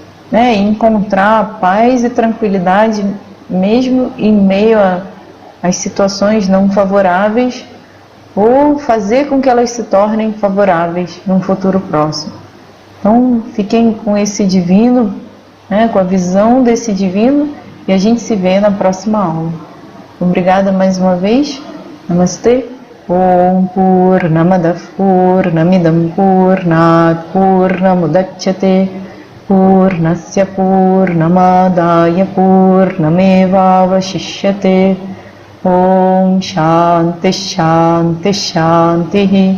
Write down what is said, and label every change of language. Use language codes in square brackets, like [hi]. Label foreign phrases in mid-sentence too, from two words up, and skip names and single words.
[pt] E encontrar paz e tranquilidade mesmo em meio às situações não favoráveis, ou fazer com que elas se tornem favoráveis num futuro próximo. Então, fiquem com esse divino, né, com a visão desse divino, e a gente se vê na próxima aula. Obrigada mais uma vez. Namastê. [sa] ॐ पूर्णमदः पूर्णमिदं पूर्णात् पूर्णमुदच्यते पूर्णस्य पूर्णमादाय पूर्णमेवावशिष्यते. ॐ शान्ति शान्ति शान्ति.